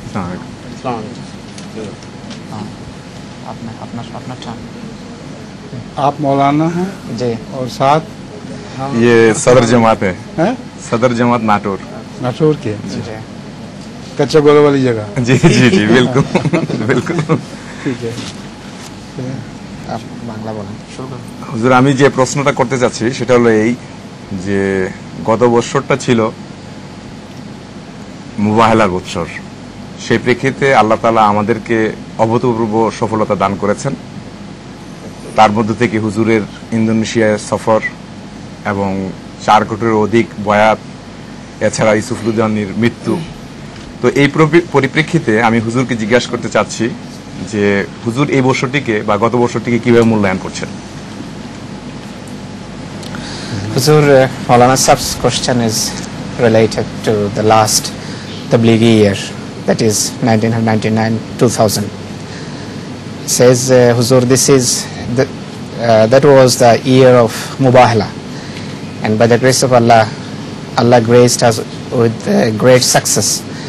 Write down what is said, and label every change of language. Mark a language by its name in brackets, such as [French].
[Hindi] अपना टर्न। आप मौलाना हैं जी, और साथ ये सदर जमात है, हैं सदर जमात नाटोर। नाटोर के जी कच्चा गोला वाली जगह। जी जी जी बिल्कुल बिल्कुल। ठीक है, आप [Bangla] বাংলা বলেন, শুরু করুন। হুজুর, আমি যে প্রশ্নটা করতে চাচ্ছি সেটা হলো এই যে গত বছরটা ছিল মুবাহেলার বছর, সেই প্রেক্ষিতে আল্লাহ তাআলা আমাদেরকে অভূতপূর্ব সফলতা দান করেছেন। তার মধ্য থেকে হুজুরের ইন্দোনেশিয়ায় সফর এবং 4 কোটির অধিক বয়াত, এছাড়া ইউসুফুজ্জামানের মৃত্যু। তো এই পরিপ্রেক্ষিতে আমি হুজুরকে জিজ্ঞাসা করতে চাচ্ছি যে হুজুর এই বছরটিকে বা গত বছরটিকে কিভাবে মূল্যায়ন করছেন? [English] Huzur, Maulana Saab's question is related to the last Tablighi year, that is 1999-2000. He says, Huzur, that was the year of Mubahala, and by the grace of Allah, Allah graced us with great success.